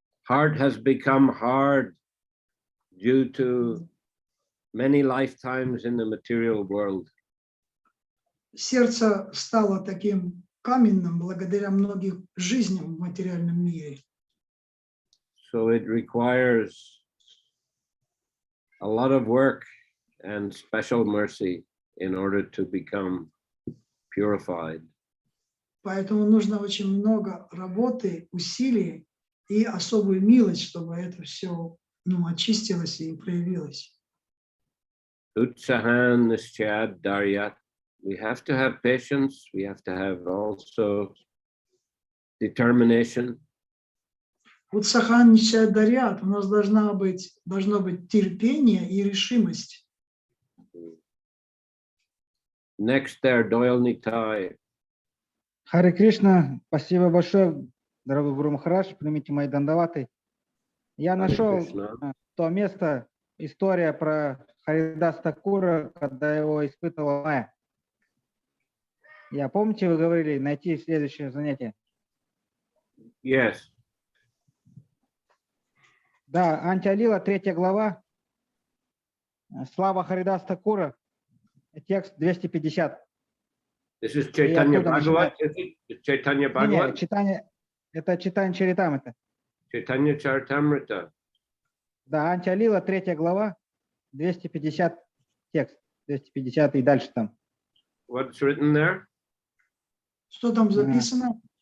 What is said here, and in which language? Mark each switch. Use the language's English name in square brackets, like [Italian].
[English] Heart has become hard due to many lifetimes in the material world. [Russian] Сердце стало таким каменным благодаря многим жизням в материальном мире. [English] So it requires a lot of work and special mercy in order to become purified. [Russian] Поэтому нужно очень много работы, усилий и особую милость, чтобы это все очистилось и проявилось. [Sanskrit] Utsahan nischad daryat [English] We have to have patience. We have to have also determination. [Sanskrit] Утсахан нищая дарят. [Russian] У нас должно быть терпение и решимость. [English] Next there, Doyle Nitai. [Russian] Харе Кришна, спасибо большое, дорогой Гуру Махарадж, примите мои дандаваты. Я нашел то место, история про Харидас Такура, когда его испытывала Майя. Помните, вы говорили, найти следующее занятие? [English] Yes. [Russian] Да, Антиалила, 3 глава, слава Харидас Такура, текст 250. [English] This is Chaitanya Bhagavat, is it? Chaitanya Bhagavat? [Russian] Это Чайтанья Чаритамрита. [English] Chaitanya Charitamriта. [Russian] Да, Антиалила, 3 глава, 250 текст, 250 и дальше там. [English] What's written there? [Russian] Что там записано?